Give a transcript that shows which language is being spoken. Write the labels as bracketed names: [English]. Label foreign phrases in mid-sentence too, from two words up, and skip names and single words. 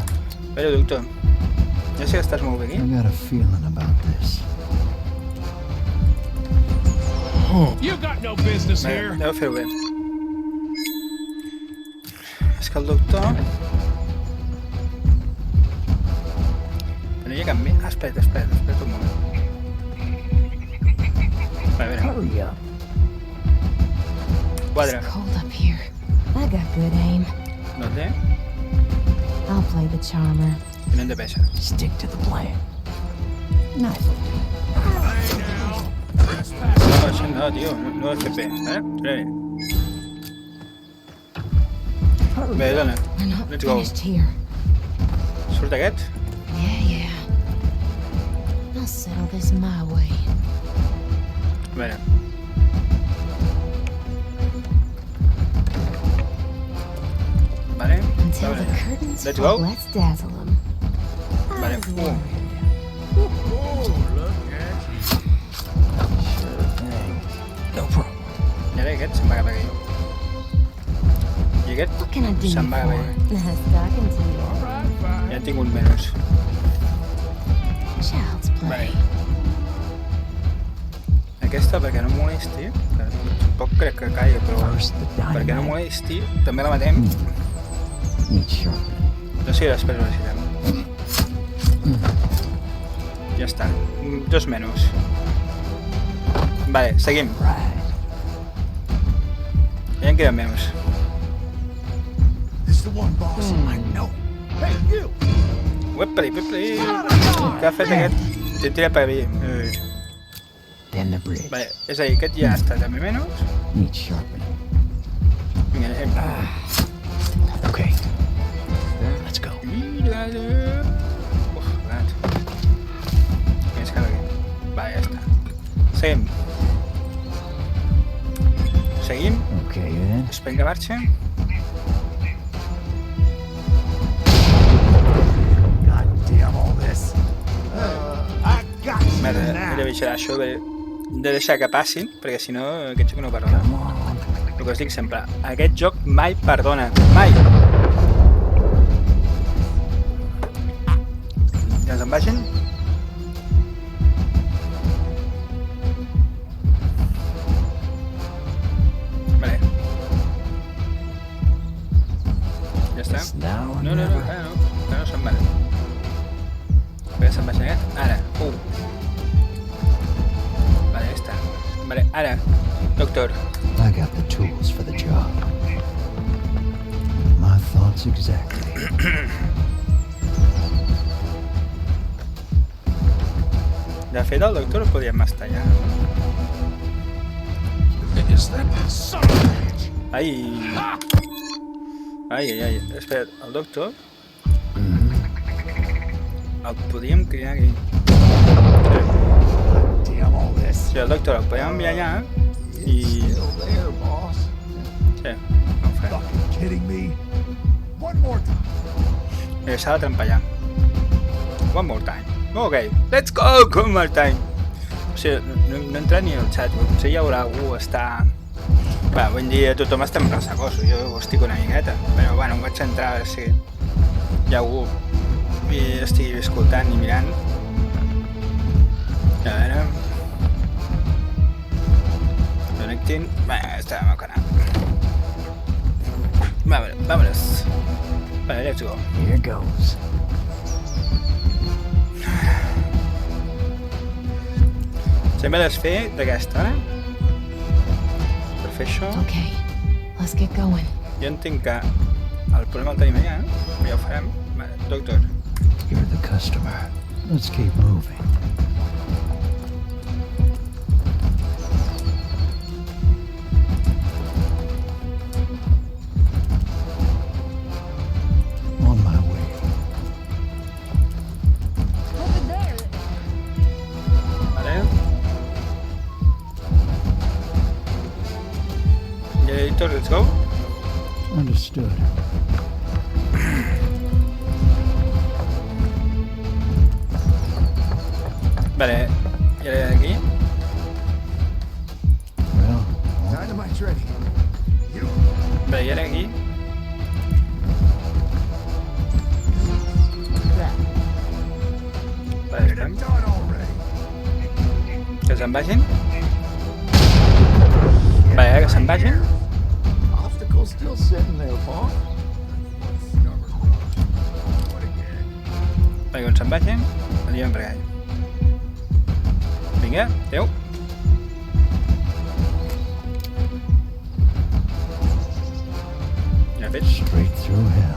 [Catalan] Però, doctor, jo sé que estàs molt bé [English] I [Catalan] aquí. [English] got a feeling about this. You got no business here. [Catalan] Deu fer-ho bé. És que el doctor... No hi ha cap més... Ah, espera't un moment. A veure, [English] Hurry up. 4. It's cold up here. I got good aim. [Catalan] No té? [English] I'll play the charmer. [Catalan] I no hem de peixar. [English] Stick to the plan. Nice. [Catalan] No, això no, tio. No ho he fet bé. Bé. Bé, dona. [English] We're not Let's go. finished here. [Catalan] Surt aquest? [English] Yeah. I'll settle this my way. [Catalan] A veure. Vale. [English] Until [Catalan] A [English] the [Catalan] veure. [English] curtains Let's fall, go. let's dazzle them. [Catalan] Vale. [English] Oh, look at you. Sure thing. No problem. [Catalan] I ara aquest se'n va cap aquí. I aquest [English] What can I do you [Catalan] se'n va cap [English] for? [Catalan] aquí. [English] Nice talking to you. All right, fine. [Catalan] Ja en tinc un menys. [English] Child's play. [Catalan] Vale. Aquesta, perquè no molesti, que tampoc crec que caigui, però [English] First the [Catalan] perquè no [English] dynamite. [Catalan] molesti, també la matem. [English] Needs sharpening. [Catalan] No sé si després ho necessitem. Ja està. 2 menys. Vale, seguim. [English] Right. [Catalan] Ja en queden menys. [English] This is the one, boss. I know. Hey, you. [Catalan] Uepli. Què ha fet aquest? T'he tirat per aquí. [English] Then the bridge. [Catalan] Vale, és a dir, aquest ja està també menys. [English] Needs sharpening. [Catalan] Vinga, anem. [English] Okay. Let's go. [Catalan] Uf, gat. Més que aquí. Va, ja està. Seguim. Seguim. [English] Okay, then. [Catalan] Esperem que marxa. [English] God damn all this. I got you [Catalan] Merda, he [English] now. [Catalan] de baixar això de deixar que passin, perquè si no aquest joc no perdona. [English] Come on. [Catalan] El que us dic sempre, aquest joc mai perdona. Mai! Ja se'n vagin? Vale. Ja està. [English] It's now or [Catalan] No, [English] never. [Catalan] encara no se'n que se'n vagi aquest. Ara. Vale, ja està. Vale, ara. Doctor. [English] I got the tools for the job. My thoughts exactly. [Catalan] De fet, el doctor el podíem estar allà. [English] Is that son of a bitch? [Catalan] Ai. Ai. Espera, el doctor... El podíem criar aquí. [English] Damn all this. [Catalan] Sí, el doctor el podíem enviar allà i... [English] Still there, boss. [Catalan] Sí, no ho farem. [English] Fucking kidding me? One more time. [Catalan] S'ha de trampar allà. [English] One more time. Ok, let's go! One more time. [Catalan] O sigui, no he entrat ni al xat. Potser hi haurà algú està... Va, bon dia, tothom està en ressacoso. Jo ho estic una miqueta. Però bueno, em vaig entrar a veure si hi ha algú i estigui escoltant i mirant. A veure... Connecting... Va, estàvem al canal. Vámonos. Vale, [English] let's go. Here goes. [Catalan] Sempre l'has fet d'aquesta, per fer això. [English] Okay, let's get going. [Catalan] Jo entenc que el problema el tenim allà, ja ho farem. Vale, doctor. [English] You're the customer. Let's keep moving. On my way. [Catalan] Vale. I editor, [English] let's go. Understood. [Catalan] Vale, i ara d'aquí. [English] Well, Dynamite's ready. [Catalan] Vale, i ara aquí. Vale, estem. [English] done already. [Catalan] Que se'n vagin. Vale, ara que se'n vagin. [English] Obstacle's still sitting there, boss. [Catalan] Vale, quan se'n vagin, anirem per allà. Vinga, adeu. Ja fet. [English] Straight through hell.